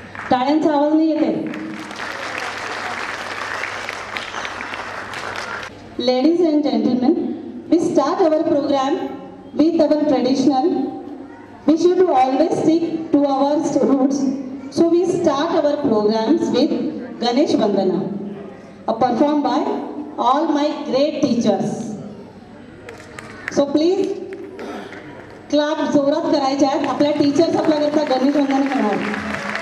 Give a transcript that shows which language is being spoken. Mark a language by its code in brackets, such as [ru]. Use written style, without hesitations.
[mr] टाळ्यांचा आवाज नाही येते. [en] Ladies and gentlemen, we start our program with our traditional. We should always stick to our roots. So we start our programs with Ganesh Vandana, performed by all my great teachers. So please clap [mr] जोरात करायचे आहेत. आपल्या teachers आपल्याकरता Ganesh वंदन करणार.